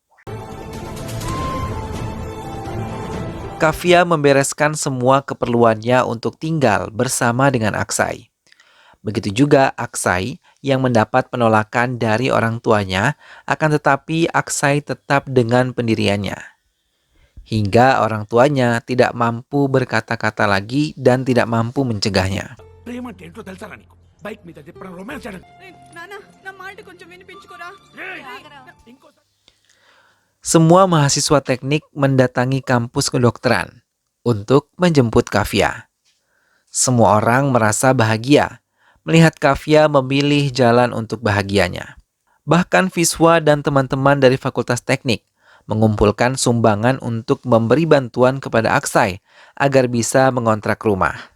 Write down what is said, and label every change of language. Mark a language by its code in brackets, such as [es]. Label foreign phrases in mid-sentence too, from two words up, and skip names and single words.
[id] Kavya membereskan semua keperluannya untuk tinggal bersama dengan Aksai. Begitu juga Aksai yang mendapat penolakan dari orang tuanya, akan tetapi Aksai tetap dengan pendiriannya. Hingga orang tuanya tidak mampu berkata-kata lagi dan tidak mampu mencegahnya. [te] ప్రేమ అంటే ఏంటో తెలుసారా నీకు? బైక్ మీద తిప్పడం రొమాన్స్ చేయడం. నాన్న నా మాట కొంచెం వినిపించుకోరా ఇంకోసారి [id] Semua mahasiswa teknik mendatangi kampus kedokteran untuk menjemput Kavya. Semua orang merasa bahagia melihat Kavya memilih jalan untuk bahagianya. Bahkan Viswa dan teman-teman dari Fakultas Teknik mengumpulkan sumbangan untuk memberi bantuan kepada Aksai agar bisa mengontrak rumah.